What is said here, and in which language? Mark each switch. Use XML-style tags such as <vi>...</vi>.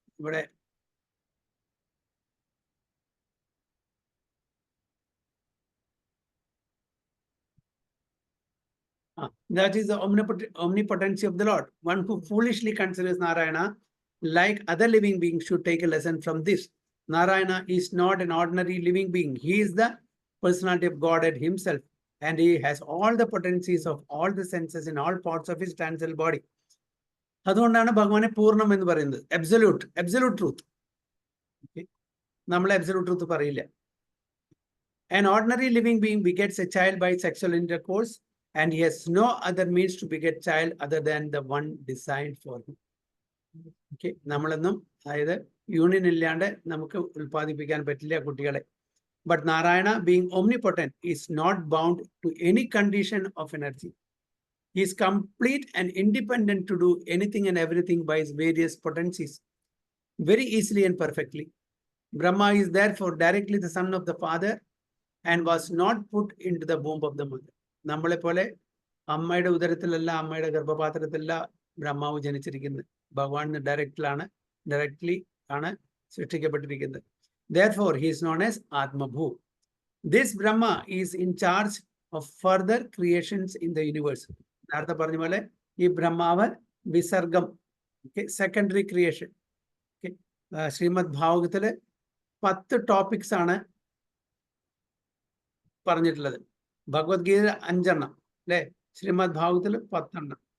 <ml>ഇവിടെ</ml> <en>that is the omnipotency of the Lord. One who foolishly considers Narayana like other living beings, should take a lesson from this. Narayana is not an ordinary living being. He is the personality of Godhead himself, and he has all the potencies of all the senses in all parts of his transcendental body.</en> <ml>അതുകൊണ്ടാണ് ഭഗവാനെ പൂർണ്ണം എന്ന് പറയുന്നത്. Absolute truth. നമ്മൾ absolute truth പറയില്ല.</ml> <en>An ordinary living being begets a child by sexual intercourse, and he has no other means to beget child other than the one designed for him.</en> <ml>Okay, നമ്മളൊന്നും അതായത് union ഇല്ലാണ്ട് നമുക്ക് ഉൽപ്പാദിപ്പിക്കാൻ പറ്റില്ല കുട്ടികളെ.</ml> <en>But Narayana, being omnipotent, is not bound to any condition of energy. He is complete and independent to do anything and everything by his various potencies, very easily and perfectly. Brahma is therefore directly the son of the Father and was not put into the womb of the mother.</en> <ml>നമ്മളെ പോലെ അമ്മയുടെ ഉദരത്തിലല്ല, അമ്മയുടെ ഗർഭപാത്രത്തിലല്ല ബ്രഹ്മാവ് ജനിച്ചിരിക്കുന്നത്. ഭഗവാൻ directly ആണ് സൃഷ്ടിക്കപ്പെട്ടിരിക്കുന്നത്.</ml> <en>Therefore, he is known as Atmabhu. This Brahma is in charge of further creations in the universe.</en> <ml>നേരത്തെ പറഞ്ഞ പോലെ ഈ ബ്രഹ്മാവ് വിസർഗം, സെക്കൻഡറി ക്രിയേഷൻ. ശ്രീമദ് ഭാഗവതത്തില് 10 ടോപ്പിക്സ് ആണ് പറഞ്ഞിട്ടുള്ളത്. ഭഗവത്ഗീത 5 എണ്ണം അല്ലെ, ശ്രീമദ് ഭാഗവതത്തിൽ 10 എണ്ണം.</ml>